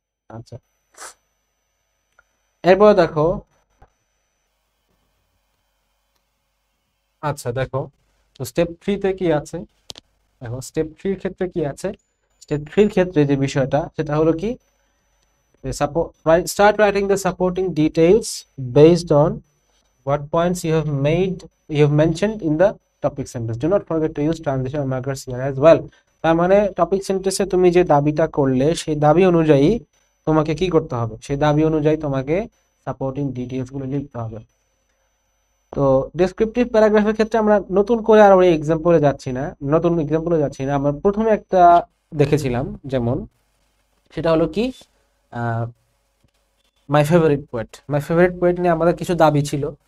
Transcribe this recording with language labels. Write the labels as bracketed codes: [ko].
[bn] আচ্ছা, এরপর দেখো, আচ্ছা দেখো, তো স্টেপ 3-তে কি আছে? দেখো স্টেপ 3-র ক্ষেত্রে কি আছে, স্টেপ 3-র ক্ষেত্রে যে বিষয়টা সেটা হলো কি, [en] start writing the supporting details based on what points you have mentioned in the topic sentence. Do not forget to use transition markers here as well. [bn] তার মানে টপিক সেন্টেন্সে তুমি যে দাবিটা করলে সেই দাবি অনুযায়ী তোমাকে কি করতে হবে, সেই দাবি অনুযায়ী তোমাকে সাপোর্টিং ডিটেইলস গুলো লিখতে হবে। তো ডেসক্রিপটিভ প্যারাগ্রাফের ক্ষেত্রে আমরা নতুন করে আর ওই এক্সাম্পলে যাচ্ছি না, আমরা প্রথমে একটা দেখেছিলাম, যেমন সেটা হলো কি মাই ফেভারিট পোয়েট নিয়ে আমাদের কিছু দাবি ছিল।